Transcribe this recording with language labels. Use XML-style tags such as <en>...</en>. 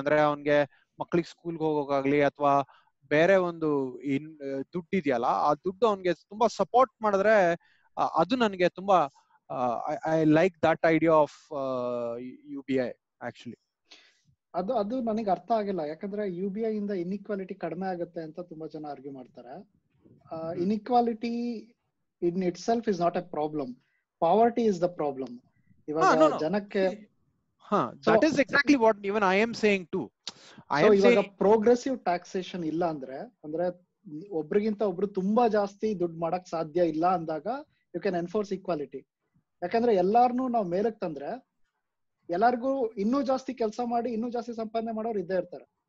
<kn>ಅಂದ್ರೆ ಅವನ್ಗೆ ಮಕ್ಳಿಗೆ ಸ್ಕೂಲ್ಗೆ ಹೋಗೋಕಾಗ್ಲಿ, ಅಥವಾ ಬೇರೆ ಒಂದು ದುಡ್ಡು ಇದೆಯಲ್ಲ, ಆ ದುಡ್ಡು ಅವನ್ಗೆ ತುಂಬಾ ಸಪೋರ್ಟ್ ಮಾಡಿದ್ರೆ ಅದು ನನಗೆ ತುಂಬಾ</kn> <en>I like that idea of UBI actually.</en> <kn>ಅದು ನನಗೆ ಅರ್ಥ ಆಗಿಲ್ಲ. ಯಾಕಂದ್ರೆ UBI ಇಂದ ಇನ್ಇಕ್ವಾಲಿಟಿ ಕಡಿಮೆ ಆಗುತ್ತೆ ಅಂತ ತುಂಬಾ ಜನ ಆರ್ಗ್ಯೂ ಮಾಡ್ತಾರೆ.</kn> <en>Inequality in itself is not a problem, poverty is the problem.</en> <kn>ಇವಾಗ ಜನಕ್ಕೆ</kn> <en>that is exactly what even I am saying too.</en> <kn>ಇವಾಗ ಪ್ರೋಗ್ರೆಸಿವ್ ಟ್ಯಾಕ್ಸೇಷನ್ ಇಲ್ಲ ಅಂದ್ರೆ ಒಬ್ರಿಗಿಂತ ಒಬ್ರು ತುಂಬಾ ಜಾಸ್ತಿ ದುಡ್ಡು ಮಾಡಕ್ ಸಾಧ್ಯ ಇಲ್ಲ ಅಂದಾಗ</kn> <en>You can enforce equality.</en> <kn>ಯಾಕಂದ್ರೆ ಎಲ್ಲಾರ್ನು ನಾವು ಮೇಲಕ್ ತಂದ್ರೆ ಎಲ್ಲಾರ್ಗು ಇನ್ನೂ ಜಾಸ್ತಿ ಕೆಲಸ ಮಾಡಿ ಇನ್ನೂ ಜಾಸ್ತಿ ಸಂಪಾದನೆ ಮಾಡೋರು ಇದ್ದೇ ಇರ್ತಾರೆ.</kn>